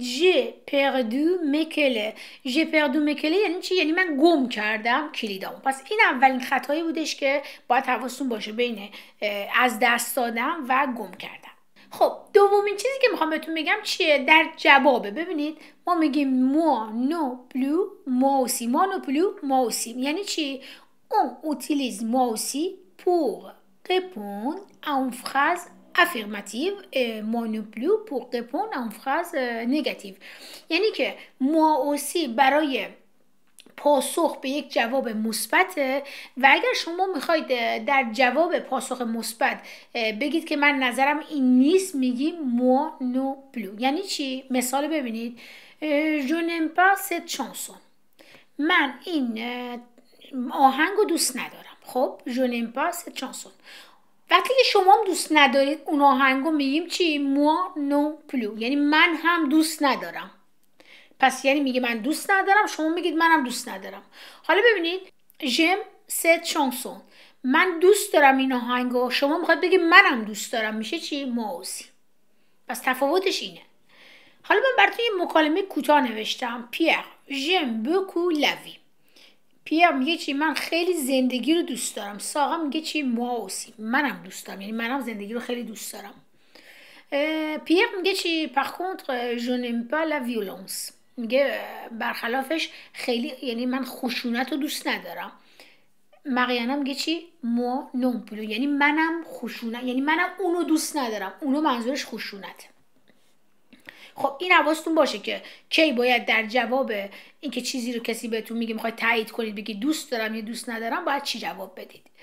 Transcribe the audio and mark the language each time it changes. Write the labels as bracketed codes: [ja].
[fr] ژ پردو مکله. ژ پردو مکله [fa] یعنی چی؟ یعنی من گم کردم کلیدامو. پس این اولین خطایی بودش که باید حواستون باشه بین از دست دادم و گم کردم. خب دومین چیزی که میخوام بهتون بگم چیه؟ در جوابه. ببینید ما میگیم [fr] moi non plus moi aussi. moi non plus moi aussi [fa] یعنی چی؟ [fr] on utilise moi aussi pour répondre à une phrase affirmative et moi non plus pour répondre à une phrase négative. [fa] یعنی که [fr] moi aussi [fa] برای پاسخ به یک جواب مثبته و اگر شما میخواید در جواب پاسخ مثبت بگید که من نظرم این نیست میگی [fr] moi non plus. [fa] یعنی چی؟ مثال ببینید. [fr] je n'aime pas cette chanson. [fa] من این آهنگو دوست ندارم. [fr] خب je n'aime pas cette chanson. [fa] وقتی که شما هم دوست ندارید اون آهنگو میگیم چی؟ [fr] moi non plus، [fa] یعنی من هم دوست ندارم. پس یعنی میگه من دوست ندارم، شما میگید منم دوست ندارم. حالا ببینید [fr] j'aime cette chanson، [fa] من دوست دارم این آهنگو، شما میخواید بگید منم دوست دارم، میشه چی؟ [fr] moi aussi. [fa] پس تفاوتش اینه. حالا من براتون یه مکالمه کوتاه نوشتم. [fr] Pierre j'aime beaucoup la vie. [fa] پیر میگه چی؟ من خیلی زندگی رو دوست دارم. ساقا میگه چی؟ [fr] moi aussi، [fa] منم دوست دارم، یعنی منم زندگی رو خیلی دوست دارم. پیر میگه چی؟ [fr] par contre je n'aime pas la violence. [fa] میگه برخلافش خیلی، یعنی من خشونت رو دوست ندارم. مریانه میگه چی؟ [fr] moi non plus، [fa] یعنی منم خشونت، یعنی منم اونو دوست ندارم. اونو منظورش خشونت. خب این حواستون باشه که کی باید در جواب اینکه چیزی رو کسی بهتون میگه میخواید تایید کنید بگید دوست دارم یا دوست ندارم، باید چی جواب بدید.